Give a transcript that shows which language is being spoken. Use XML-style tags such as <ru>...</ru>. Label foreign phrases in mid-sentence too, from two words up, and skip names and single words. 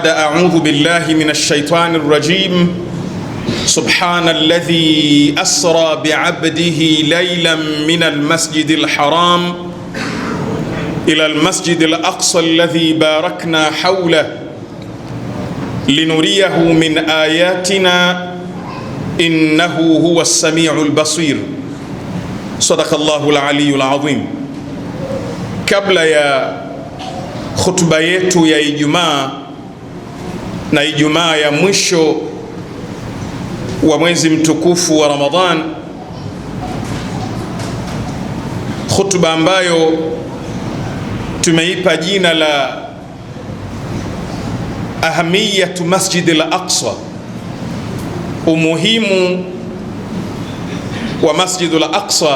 <ar>أعوذ بالله من الشيطان الرجيم: سبحان الذي أسرى بعبده ليلا من المسجد الحرام إلى المسجد الأقصى الذي باركنا حوله لنريه من آياتنا إنه هو السميع البصير. صدق الله العلي العظيم.</ar> <sw>Kabla ya khutba yetu ya Ijumaa na Ijumaa ya mwisho wa mwezi mtukufu wa Ramadhan, khutba ambayo tumeipa jina la ahamiyatu Masjid al-Aqsa, umuhimu wa Masjid al-Aqsa.</sw>